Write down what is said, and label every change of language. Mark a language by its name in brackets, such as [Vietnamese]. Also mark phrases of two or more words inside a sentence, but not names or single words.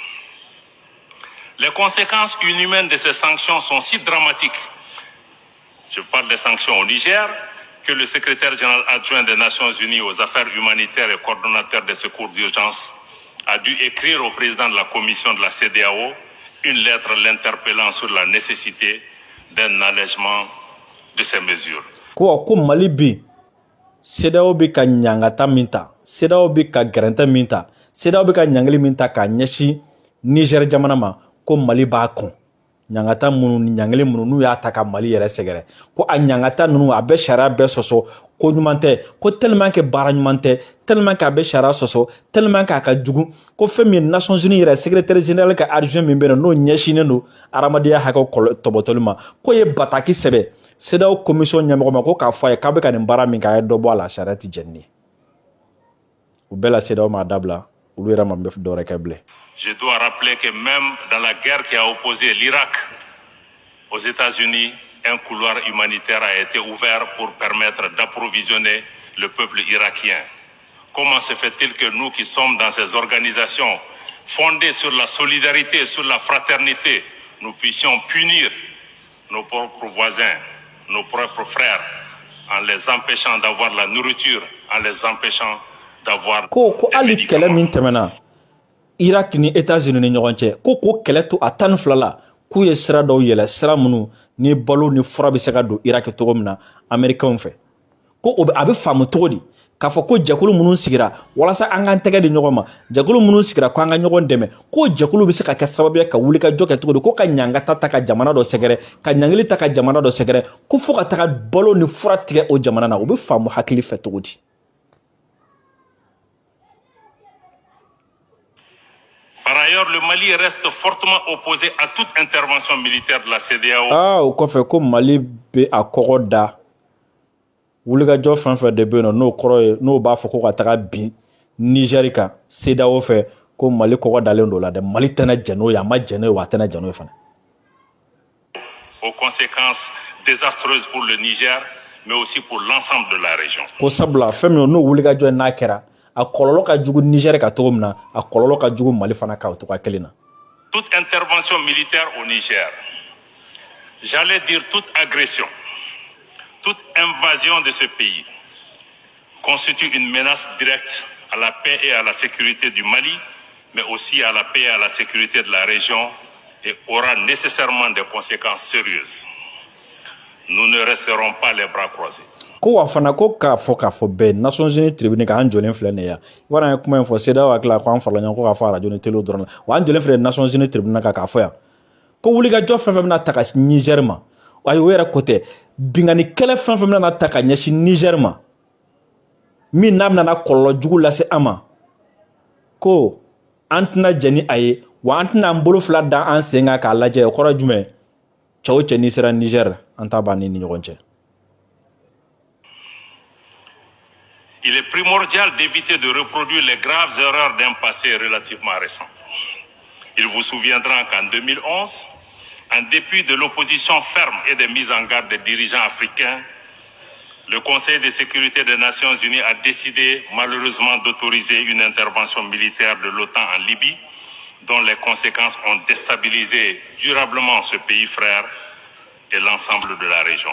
[French] Les conséquences inhumaines de ces sanctions sont si dramatiques, je parle des sanctions au Niger, que le secrétaire général adjoint des Nations Unies aux affaires humanitaires et coordonnateur des secours d'urgence a dû écrire au président de la commission de la CEDEAO une lettre l'interpellant sur la nécessité d'un allègement de ces mesures. [Bambara] Ko Mali bi CEDEAO bi ka ɲangata min ta CEDEAO bi ka gɛrɛntɛ min ta CEDEAO bi ka ɲangili min ta k'a ɲɛsin Niger jamana ma ko Mali b'a kɔn ɲangata minnu ni ɲangili minnu n'u y'a ta ka Mali yɛrɛ sɛgɛrɛ ko a ɲangata ninnu a bɛ sariya bɛɛ sɔsɔ ko ɲuman tɛ ko [French] tellement que [Bambara] baara ɲuman tɛ [French] tellement que [Bambara] a bɛ sariya sɔsɔ [French] tellement que [Bambara] a ka jugu ko fɛn min Nations Unies yɛrɛ [French] secrétaire général [Bambara] ka adjoint min bɛ yen n'o ɲɛsinnen don adamadenya hakɛw tɔbɔtɔli ma ko ye bataki sɛbɛ CEDEAO commission ɲɛmɔgɔ ma ko k'a fɔ a ye k'a bɛ ka nin baara min kɛ a ye dɔ bɔ a la sariya tɛ jɛni u bɛɛ la CEDEAO m'a dabila olu yɛrɛ ma bɛ dɔwɛrɛ kɛ bilen. [French] Je dois rappeler que même dans la guerre qui a opposé l'Irak aux États-Unis, un couloir humanitaire a été ouvert pour permettre d'approvisionner le peuple irakien. Comment se fait-il que nous qui sommes dans ces organisations fondées sur la solidarité, sur la fraternité, nous puissions punir nos propres voisins, nos propres frères, en les empêchant d'avoir la nourriture, en les empêchant d'avoir des médicaments? [Bambara] Irak ni États-Unis ni ɲɔgɔn cɛ ko kɛlɛ to a 12 la k'u ye sira dɔw yɛlɛ sira minnu ni balo ni fura bɛ se ka don Irak cogo min na Américains fɛ ko a bɛ faamu cogo di k'a fɔ ko jɛkulu minnu sigira walasa an k'an tɛgɛ di ɲɔgɔn ma jɛkulu minnu sigira ko an ka ɲɔgɔn dɛmɛ ko jɛkulu bɛ se ka kɛ sababu ye ka wuli ka jɔ kɛ cogo di ko ka ɲangata ta ka jamana dɔ sɛgɛrɛ ka ɲangili ta ka jamana dɔ sɛgɛrɛ ko fo ka taga balo ni fura tigɛ o jamana na o bɛ faamu hakili fɛ cogo di. [French] Par ailleurs, le Mali reste fortement opposé à toute intervention militaire de la CEDEAO. [Bambara] O kɔfɛ ko Mali bɛ a kɔgɔ da wulikajɔ fɛn fɛn de bɛ yen n'o kɔrɔ ye n'o b'a fɔ ko ka taga bin Niger kan CEDEAO fɛ ko Mali kɔgɔ dalen don la dɛ Mali tɛna jɛn n'o ye a ma jɛn n'o ye wa a tɛna jɛn n'o ye fana. [French] Aux conséquences désastreuses pour le Niger, mais aussi pour l'ensemble de la région. [Bambara] Ko sabula fɛn min n'o wulikajɔ n'a kɛra a kɔlɔlɔ ka jugu Niger ka cogo min na a kɔlɔlɔ ka jugu Mali fana ka o cogoya kelen na. [French] Toute intervention militaire au Niger, j'allais dire toute agression, toute invasion de ce pays constitue une menace directe à la paix et à la sécurité du Mali, mais aussi à la paix et à la sécurité de la région et aura nécessairement des conséquences sérieuses. Nous ne resterons pas les bras croisés. [Bambara] Ko wa fana ko k'a fɔ bɛɛ Nations Unies tribune k'an jɔlen filɛ nin ye yan i b'a dɔn an ye kuma in fɔ CEDEAO hakili ko an farala ɲɔgɔn ko k'a fɔ radio ni télé dɔrɔn la wa an jɔlen filɛ Nations Unies tribune k'a fɔ yan ko wulikajɔ fɛn fɛn bɛna ta ka Niger ma ayi o yɛrɛ ko tɛ binganikɛlɛ fɛn fɛn bɛna ta ka ɲɛsin Niger ma min n'a bɛna kɔlɔlɔ jugu lase an ma ko an tɛna jɛn ni a ye wa an tɛna an bolo fila da an sen kan k'a lajɛ o kɔrɔ jumɛn cɛ o cɛ n'i sera Niger an t'a ban ni ɲɔgɔn cɛ. [French] Il est primordial d'éviter de reproduire les graves erreurs d'un passé relativement récent. Il vous souviendra qu'en 2011, En dépit de l'opposition ferme et des mises en garde des dirigeants africains, le Conseil de sécurité des Nations Unies a décidé malheureusement d'autoriser une intervention militaire de l'OTAN en Libye, dont les conséquences ont déstabilisé durablement ce pays frère et l'ensemble de la région.